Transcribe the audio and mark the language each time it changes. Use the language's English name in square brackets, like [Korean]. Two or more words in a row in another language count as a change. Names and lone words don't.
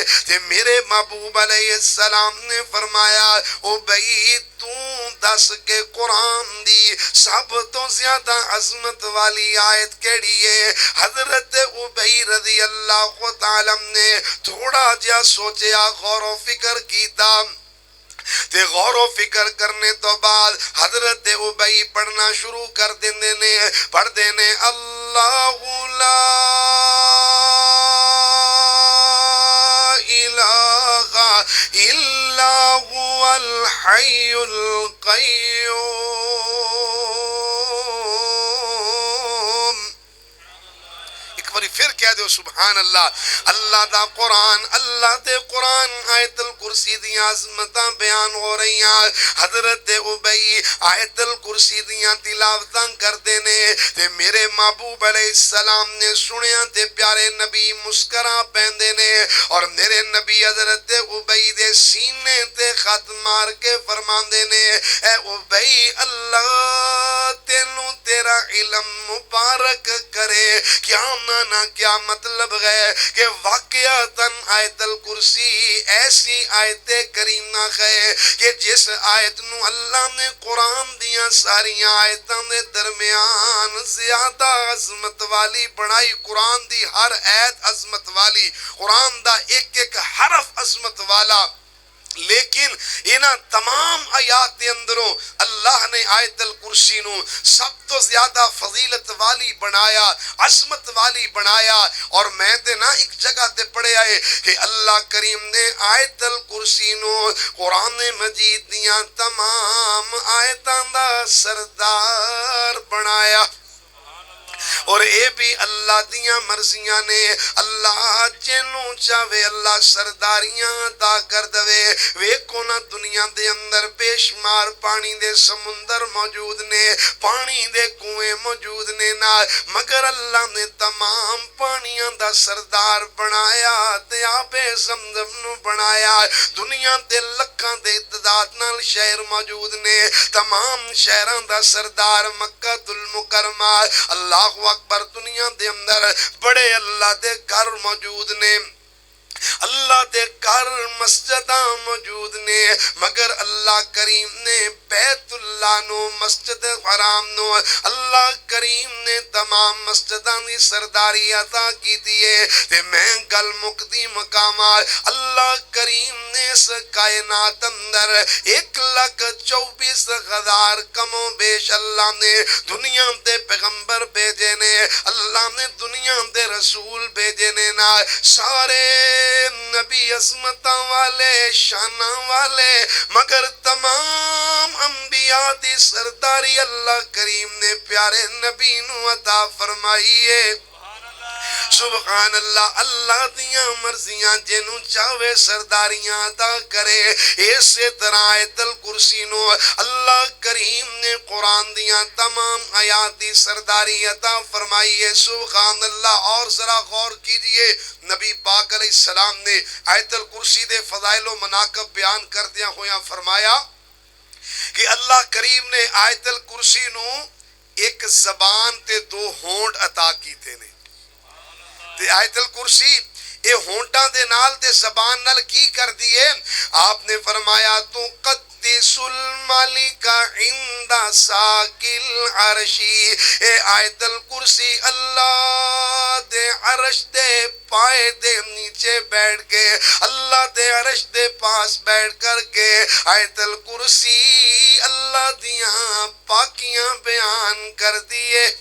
[Punjabi] تے میرے محبوب [Arabic] علیہ السلام [Punjabi] نے فرمایا، ابی تو دس کے قرآن دی سب تو زیادہ عظمت والی آیت کیڑی ہے؟ حضرت ابی [Arabic] رضی اللہ تعالیٰ [Punjabi] نے تھوڑا جا سوچیا، غور و فکر کیتا، تے غور و فکر کرنے تو بعد حضرت ابی پڑھنا شروع کر دیندے نے، پڑھ دینے، [Arabic] اللہ لا الہ الا هو الحی القیوم۔ [Punjabi] ایک باری پھر کہہ دو [Arabic] سبحان اللہ۔ [Punjabi] اللہ دا قرآن، اللہ دے قرآن آیت الکرسی دیاں عظمتاں بیان ہو رہی ہیں۔ حضرت ابی آیت الکرسی دیاں تلاوتاں کر دینے تے میرے محبوب [Arabic] علیہ السلام [Punjabi] نے سنیاں تے پیارے نبی مسکرا پہندے نے، اور میرے نبی حضرت ابی دے سینے تے خط مار کے فرماندے نے، اے ابی اللہ تینوں تیرا علم مبارک کرے، کیا مانا کیا مطلب ہے کہ واقعتاً آیت الکرسی ایسی آیت کریمہ ہے کہ جس آیت نو اللہ نے قرآن دیاں ساری آیتاں دے درمیان زیادہ عظمت والی بنائی۔ قرآن دی ہر آیت عظمت والی، قرآن دا ایک ایک حرف عظمت والا، لیکن انہاں تمام آیات دے اندروں اللہ نے آیت الکرسی نو سب تو زیادہ فضیلت والی بنایا، عظمت والی بنایا۔ اور میں تے نا ایک جگہ تے پڑھے آئے کہ اللہ کریم نے آیت الکرسی نو قرآن مجید دیاں تمام آیتاں دا سردار بنایا، اور اے بھی اللہ دیاں مرضیاں نے، اللہ جنوں چاہے اللہ سرداریاں عطا کر دوے۔ ویکھو نا دنیا دے اندر بے شمار پانی دے سمندر موجود نے، پانی دے کنویں موجود نے نا، مگر اللہ نے تمام پانیاں دا سردار بنایا تے آب زمزم نو بنایا۔ دنیا دے لکھاں دے تعداد نال شہر موجود نے، تمام شہراں دا سردار مکہ المکرمہ، [Arabic] اللہ اکبر۔ [Punjabi] دنیا دے اندر بڑے اللہ دے گھر موجود نے، اللہ دے گھر مسجداں موجود نے، مگر اللہ کریم نے بیت اللہ نو، مسجد حرام نو، اللہ کریم نے تمام مسجداں دی سرداری عطا کی دیئے۔ تے میں گل مقدی مقامات، اللہ کریم نے اس کائنات اندر 1,24,000 کم و بیش اللہ نے دنیا دے پیغمبر بھیجے نے، اللہ نے دنیا دے رسول بھیجے نے نا، سارے نبی عظمتاں والے شاناں والے، مگر تمام انبیاء دی سرداری اللہ کریم نے پیارے نبی نو عطا فرمائیے۔ [Arabic] سبحان اللہ۔ [Punjabi] اللہ دیاں مرضیاں جنوں چاہے سرداریاں عطا کرے۔ اسی طرح آیت الکرسی نو اللہ کریم نے قرآن دیاں تمام آیات دی سرداری عطا فرمائی ہے۔ [Arabic] سبحان اللہ۔ [Punjabi] اور ذرا غور کیجئے، نبی پاک [Arabic] علیہ السلام [Punjabi] نے آیت الکرسی دے فضائل و مناقب بیان کردیاں ہویاں فرمایا کہ اللہ کریم نے آیت الکرسی نو ایک زبان تے 2 ہونٹ عطا کیتے نے۔ تے آیت الکرسی اے ہونٹاں دے نال تے زبان نال کی کر دیئے؟ آپ نے فرمایا تو [Arabic] قد قدس الملک عند ساکل عرشی، [Punjabi] اے آیت الکرسی اللہ دے عرش دے پائے دے نیچے بیٹھ کے، اللہ دے عرش دے پاس بیٹھ کر کے آیت الکرسی اللہ دیاں پاکیاں بیان کر دیے۔